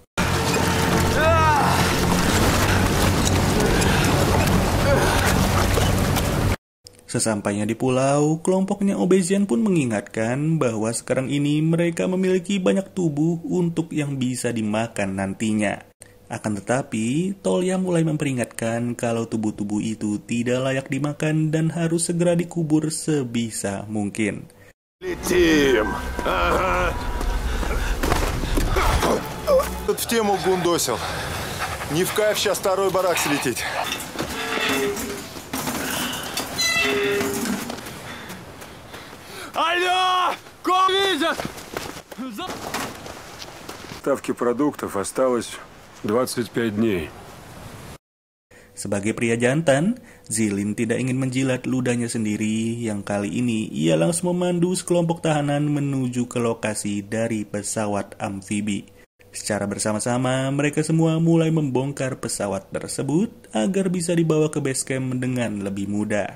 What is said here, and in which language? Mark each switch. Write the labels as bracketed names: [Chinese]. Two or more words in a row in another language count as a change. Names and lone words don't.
[Indonesian] Sesampainya di pulau, kelompoknya Obezian pun mengingatkan bahwa sekarang ini mereka memiliki banyak tubuh untuk yang bisa dimakan nantinya. Akan tetapi, Tolya mulai memperingatkan kalau tubuh-tubuh itu tidak layak dimakan dan harus segera dikubur sebisa mungkin. [Russian] Летим! Ага. Тут в тему гундосил. Не в кайф сейчас второй барак слететь. Алло! Кого видят? Ставки продуктов осталось 25 дней. [Indonesian] Sebagai pria jantan, Zilin tidak ingin menjilat ludahnya sendiri yang kali ini ia langsung memandu sekelompok tahanan menuju ke lokasi dari pesawat amfibi. Secara bersama-sama, mereka semua mulai membongkar pesawat tersebut agar bisa dibawa ke [English] base camp [Indonesian] dengan lebih mudah.